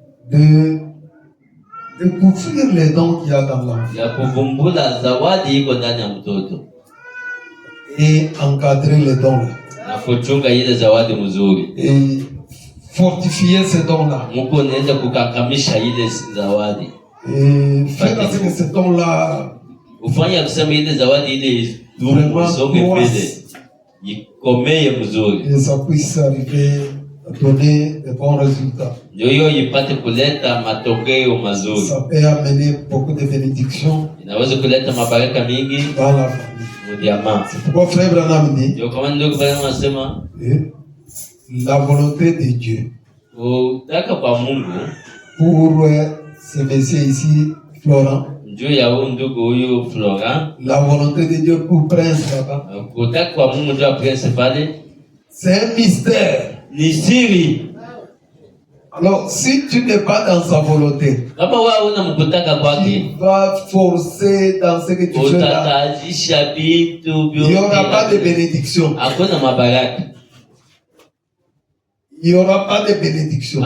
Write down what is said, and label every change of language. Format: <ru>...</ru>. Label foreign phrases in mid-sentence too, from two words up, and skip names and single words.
<fr>de couvrir les dons qu'il y a dans l'enfant.</fr> <sw>Ya kuvumbula zawadi iko ndani ya mtoto.</sw> <fr>Et encadrer les dons là.</fr> <sw>Na kuchunga ile zawadi mzuri.</sw> <fr>Et fortifier ces dons là.</fr> <sw>Mungu anaenda kukakamisha ile zawadi.</sw> <fr>Et faire en sorte que ces dons là</fr> <sw>ufanya kusema ile zawadi ile isonge mbele. Ikomeye mzuri.</sw> <fr>Et ça puisse arriver à donner de bons résultats.</fr> <sw>Ndio ipate kuleta matokeo mazuri.</sw> <fr>Ça peut amener beaucoup de bénédictions.</fr> <sw>Inaweza kuleta mabaraka mingi</sw> <fr>dans la famille. Mudiama. C'est pourquoi frère Branham dit.</fr> <sw>Ndio kama ndio Branham anasema</sw> <fr>la volonté de Dieu.</fr> <sw>Utaka kwa Mungu</sw> <fr>pour ce monsieur ici Florent.</fr> <sw>Ndio ya ndugu huyu Florent.</sw> <fr>La volonté de Dieu pour Prince là-bas.</fr> <sw>Utaka kwa Mungu ndio Prince pale.</sw> <fr>C'est un mystère.</fr> <sw>Ni siri.</sw> <fr>Alors, si tu n'es pas dans sa volonté, tu vas forcer dans ce que tu fais là. Il n'y aura pas de bénédiction. Il n'y aura pas de bénédiction.</fr>